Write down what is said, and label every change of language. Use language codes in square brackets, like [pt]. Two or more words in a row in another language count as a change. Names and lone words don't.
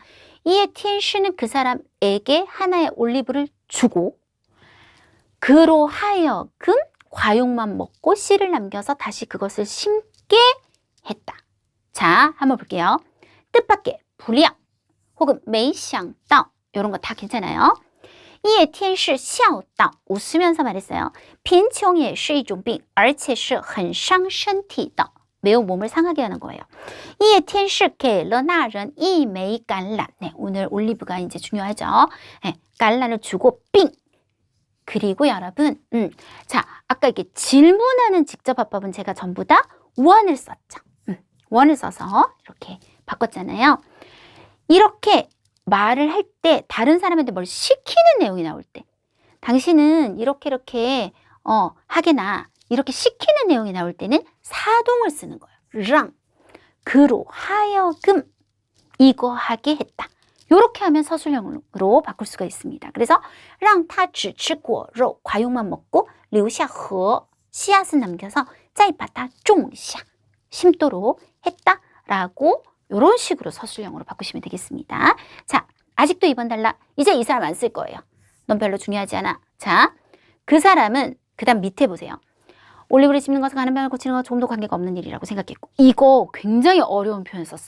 [ko] 이에 티엔시는 그 사람에게 하나의 올리브를 주고 그로 하여금 과육만 먹고 씨를 남겨서 다시 그것을 심게 했다. 자, 한번 볼게요. 뜻밖의 불량 혹은 [zh] 没想到 [ko] 이런 거 다 괜찮아요. 이에 티엔시 [zh] 笑道 [ko] 웃으면서 말했어요. [zh] 贫穷也是一种病而且是很伤身体的 [ko] 매우 몸을 상하게 하는 거예요. 이에 티엔시 [zh] 给了那人一枚橄榄 [ko] 네, 오늘 올리브가 이제 중요하죠. 네, 橄榄을 주고 빙 그리고 여러분 자 아까 이렇게 질문하는 직접합법은 제가 전부 다 원을 썼죠. 원을 써서 이렇게 바꿨잖아요. 이렇게 말을 할 때 다른 사람한테 뭘 시키는 내용이 나올 때 당신은 이렇게 하게나 이렇게 시키는 내용이 나올 때는 사동을 쓰는 거예요. 랑 그로 하여금 이거 하게 했다. 이렇게 하면 서술형으로 바꿀 수가 있습니다. 그래서 [zh] 让他只吃果肉 [ko] 과육만 먹고 [zh] 留下核 [ko] 씨앗은 남겨서 [zh] 再把它种下 [ko] 심도록 했다라고 이런 식으로 서술형으로 바꾸시면 되겠습니다. 자, 아직도 2번 달라. 이제 이 사람 안 쓸 거예요. 넌 별로 중요하지 않아. 자, 그 사람은 그 다음 밑에 보세요. 올리브를 씹는 것과 가난병을 고치는 것과 조금도 관계가 없는 일이라고 생각했고 이거 굉장히 어려운 표현 썼어요.